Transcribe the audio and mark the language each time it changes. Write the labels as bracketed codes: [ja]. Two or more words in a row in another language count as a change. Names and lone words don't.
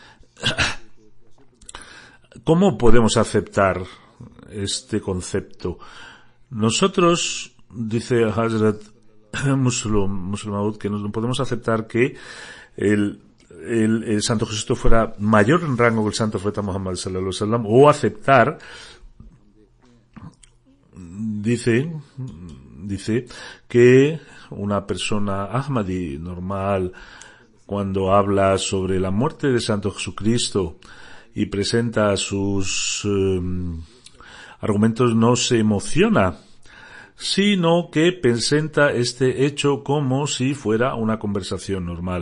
[es] ¿Cómo podemos aceptar este concepto? Nosotros, dice Hazrat Muslim Maud, que no podemos aceptar que el Santo Jesucristo fuera mayor en rango que el Santo Profeta Muhammad [ar] صلى الله عليه وسلم, [es] o aceptar, dice que una persona Ahmadi normal, cuando habla sobre la muerte del Santo Jesucristo y presenta sus argumentos, no se emociona, sino que presenta este hecho como si fuera una conversación normal.